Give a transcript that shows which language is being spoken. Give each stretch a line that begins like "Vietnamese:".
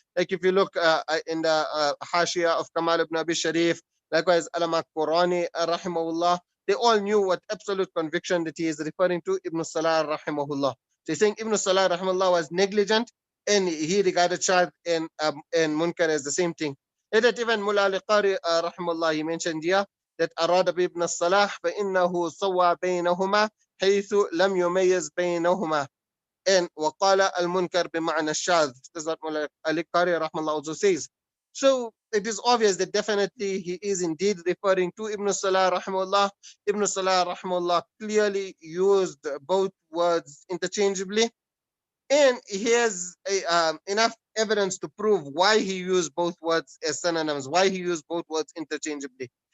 English: Like if you look in the Hashia of Kamal ibn Abi Sharif, likewise Alama Qurani rahimahullah, they all knew with absolute conviction that he is referring to Ibn Salah rahimahullah. So he's saying Ibn Salah rahimahullah was negligent, and he regarded shadh and munkar as the same thing. And that even Mullah al-Qari rahimahullah, he mentioned here that
Arabic: أراد بابن الصلاح فإنه صوى بينهما حيث لم يميز بينهما,
English: and
Arabic: وقال المنكر بمعنى الشاذ.
English: That's what Mullah al-Qari rahmallah also says. So it is obvious that definitely he is indeed referring to Ibn Salah rahimahullah. Ibn Salah rahimahullah clearly used both words interchangeably, and he has enough evidence to prove why he used both words as synonyms, why he used both words interchangeably.